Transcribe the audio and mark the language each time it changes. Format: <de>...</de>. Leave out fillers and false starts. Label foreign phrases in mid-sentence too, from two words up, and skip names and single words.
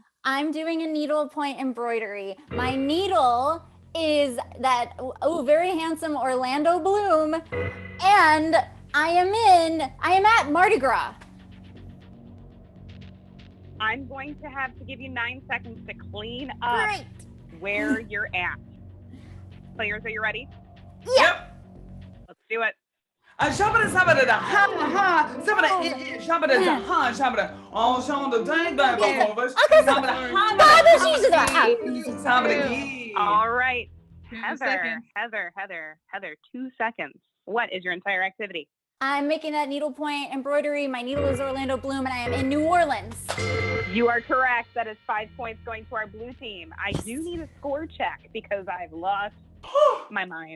<en>I'm doing a needlepoint embroidery. My needle is that very handsome Orlando Bloom, and I am at Mardi Gras. I'm going to have to give you 9 seconds to clean up where you're at. Players, are you ready? Yep. Let's do it. Shabada, Sabada, ha, ha, Sabada, Shabada, ha, Shabada. Oh, Shabada, dang, dang, Sabada, All right. 2 Heather, seconds. Heather, 2 seconds. What is your entire activity? I'm making that needlepoint embroidery. My needle is Orlando Bloom, and I am in New Orleans. You are correct. That is 5 points going to our blue team. I do need a score check because I've lost my mind.</en>